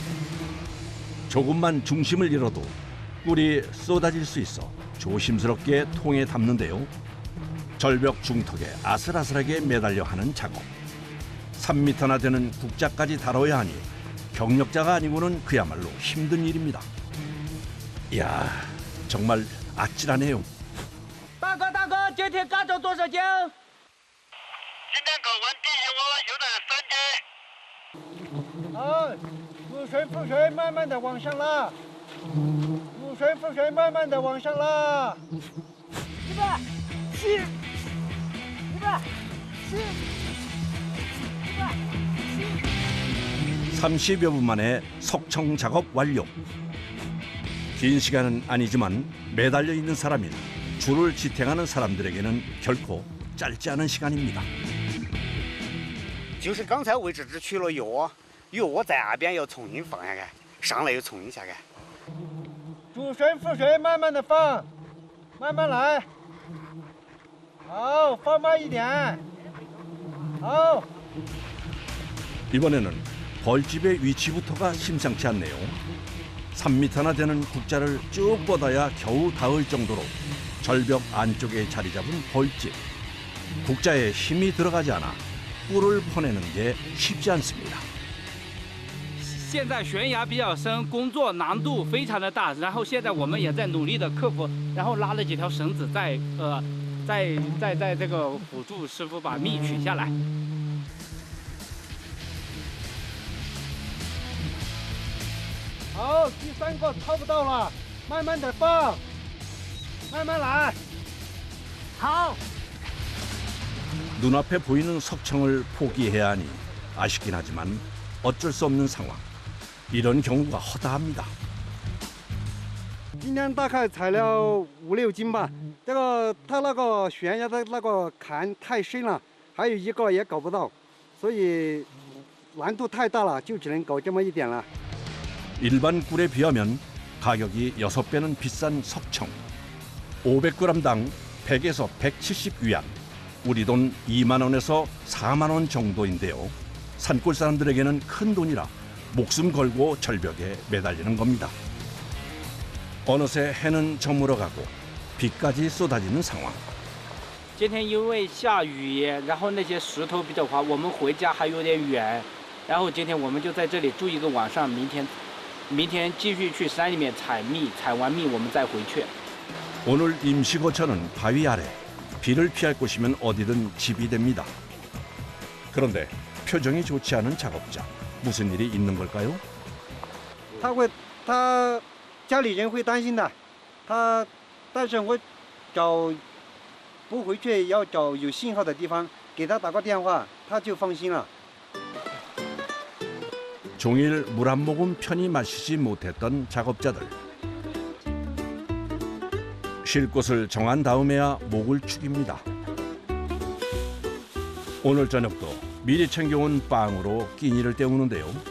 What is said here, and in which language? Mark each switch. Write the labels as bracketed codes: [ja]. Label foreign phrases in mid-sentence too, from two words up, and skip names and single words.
[ko] 조금만 중심을 잃어도 꿀이 쏟아질 수 있어 조심스럽게 통에 담는데요. 절벽 중턱에 아슬아슬하게 매달려 하는 작업. 3m나 되는 국자까지 다뤄야 하니 경력자가 아니고는 그야말로 힘든 일입니다. 이야, 정말 아찔하네요. [zh] 大哥，大哥，今天干走多少斤？今天搞完第一窝有点3斤。好， 入水覆水，慢慢的往上拉。入水覆水，慢慢的往上拉。 [ko] 30여 분 만에 석청 작업 완료. 긴 시간은 아니지만 매달려 있는 사람인 줄을 지탱하는 사람들에게는 결코 짧지 않은 시간입니다. [zh] 就是刚才位置只取了药，药在岸边要重新放下来，上来又重新下来。入水覆水，慢慢的放，慢慢来。好，放慢一点。好。 [ko] 이번에는 벌집의 위치부터가 심상치 않네요. 3m나 되는 국자를 쭉 뻗어야 겨우 닿을 정도로 절벽 안쪽에 자리 잡은 벌집. 국자에 힘이 들어가지 않아 뿔을 퍼내는 게 쉽지 않습니다. [zh] 现在悬崖比较深，工作难度非常的大。然后现在我们也在努力的克服，然后拉了几条绳子在这个辅助师傅把蜜取下来。好，第3个掏不到了，慢慢的放，慢慢来。好。 [ko] 눈앞에 보이는 석청을 포기해야 하니 아쉽긴 하지만 어쩔 수 없는 상황. 이런 경우가 허다합니다. [zh] 今天大概采了5、6斤吧。这个它那个悬崖的那个坎太深了，还有一个也搞不到，所以难度太大了，就只能搞这么一点了。 [ko] 일반 꿀에 비하면 가격이 6배는 비싼 석청. 500g당 100에서 170위안. 우리 돈 2만 원에서 4만 원 정도인데요. 산골 사람들에게는 큰 돈이라 목숨 걸고 절벽에 매달리는 겁니다. 어느새 해는 저물어가고 비까지 쏟아지는 상황. [zh] 今天因为下雨，然后那些石头比较滑，我们回家还有点远。然后今天我们就在这里住一个晚上，明天继续去山里面采蜜，采完蜜我们再回去。 [ko] 오늘 임시거처는 바위 아래. 비를 피할 곳이면 어디든 집이 됩니다. 그런데 표정이 좋지 않은 작업자. 무슨 일이 있는 걸까요? [zh] 他家里人会担心的，但是我不回去，要找有信号的地方，给他打个电话，他就放心了。 [ko] 종일 물 한 모금 편히 마시지 못했던 작업자들. 쉴 곳을 정한 다음에야 목을 축입니다. 오늘 저녁도 미리 챙겨온 빵으로 끼니를 때우는데요.